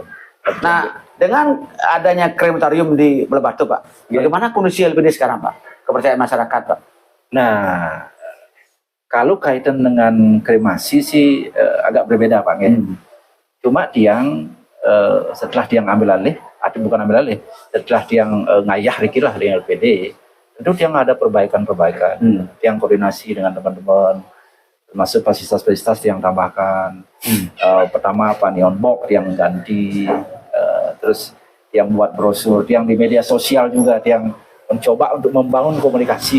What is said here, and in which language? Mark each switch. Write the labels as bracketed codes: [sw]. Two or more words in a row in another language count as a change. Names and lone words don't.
[id] Nah, dengan adanya krematorium di Lebatu Pak, bagaimana kondisi LPD sekarang Pak? Kepercayaan masyarakat Pak? Nah, kalau kaitan dengan kremasi sih agak berbeda Pak. Cuma Tiang setelah Tiang ambil alih, atau bukan ambil alih, setelah Tiang ngayah rikilah dengan LPD, tentu Tiang ada perbaikan. Tiang koordinasi dengan teman-teman, termasuk fasilitas-fasilitas yang tambahkan. Pertama neon box yang ganti, terus yang buat brosur, yang di media sosial juga yang mencoba untuk membangun komunikasi.